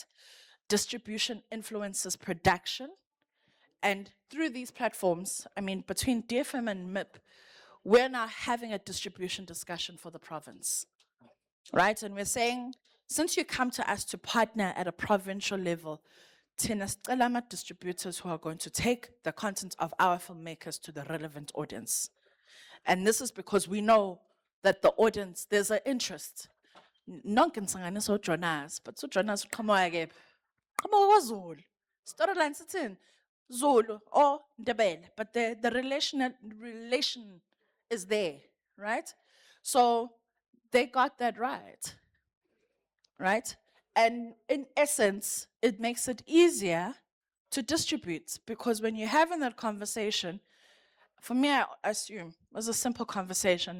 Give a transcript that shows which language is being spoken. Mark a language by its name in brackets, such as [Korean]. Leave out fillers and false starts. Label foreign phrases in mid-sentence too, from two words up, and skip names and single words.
[English] Distribution influences production. And through these platforms, I mean, between DFM and MIP, we're now having a distribution discussion for the province, right? And we're saying, since you come to us to partner at a provincial level, [Zulu] thina sicela ama-distributors [English] who are going to take the content of our filmmakers to the relevant audience. And this is because we know that the audience, there's an interest. [Zulu] Nonke ngisanganisa uJonas, but uJonas uqhamuka kephi? Uqhamuka kwaZulu. Storyline sithini? [English] Zulu or Ndebele, but the relation is there, right? So they got that right? And in essence, it makes it easier to distribute, because when you're having that conversation, for me, I assume it was a simple conversation.